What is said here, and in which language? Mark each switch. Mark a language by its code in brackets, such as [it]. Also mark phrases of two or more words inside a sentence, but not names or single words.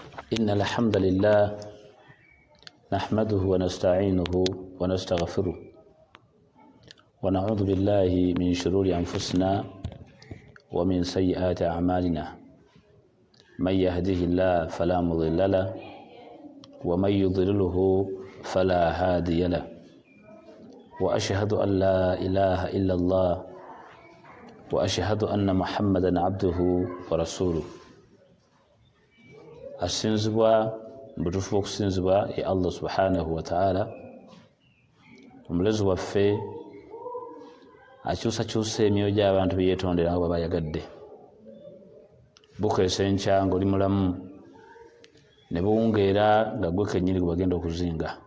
[ar] إن الحمد لله نحمده ونستعينه ونستغفره ونعوذ بالله من شرور أنفسنا ومن سيئات أعمالنا من يهده الله فلا مضل له ومن يضلله فلا هادي له وأشهد أن لا إله إلا الله وأشهد أن محمدا عبده ورسوله [lg] asinzibwa mbutufu okusinzibwa ya Allah [ar] سبحانه وتعالى [lg] omulezi waffe akyusakyusa emyoyo gy'abantu beyetondera nga bayagadde bukeesa enkya ng'oli mulamu ne buwungeera nga gwe kennyini gwe bagenda okuzinga